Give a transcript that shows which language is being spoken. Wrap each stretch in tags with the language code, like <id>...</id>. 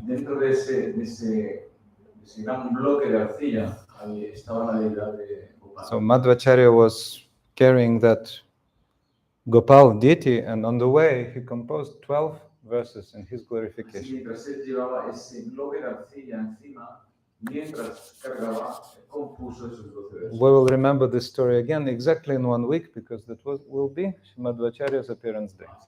<es>Dentro de ese gran bloque de arcilla estaba la deidad de Gopal.</es> <en>So Madhvacharya was carrying that Gopal deity, and on the way he composed 12 verses in his glorification.</en> <es>Mientras él llevaba ese bloque de arcilla encima, mientras cargaba, compuso esos 12 versos.</es> <en>We will remember this story again exactly in 1 week, because that will be Madhvacharya's appearance day.</en>